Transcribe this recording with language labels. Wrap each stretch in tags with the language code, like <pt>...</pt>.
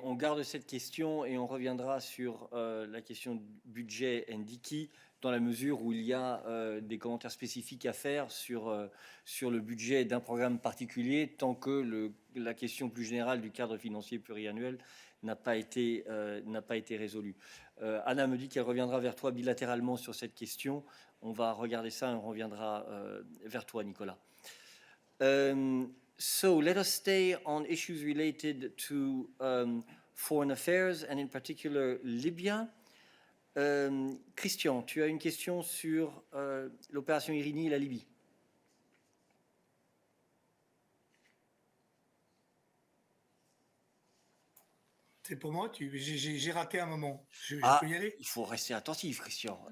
<fr>On garde cette question et on reviendra sur la question du budget Ndiki dans la mesure où il y a des commentaires spécifiques à faire sur le budget d'un programme particulier tant que la question plus générale du cadre financier pluriannuel n'a pas été résolue. Anna me dit qu'elle reviendra vers toi bilatéralement sur cette question. On va regarder ça et on reviendra vers toi, Nicolas.</fr> <en>So let us stay on issues related to foreign affairs and in particular Libya.</en> <fr>Christian, tu as une question sur l'opération Irini et la Libye. C'est pour moi, j'ai raté un moment. Je peux y aller? Il faut rester attentif, Christian.</fr>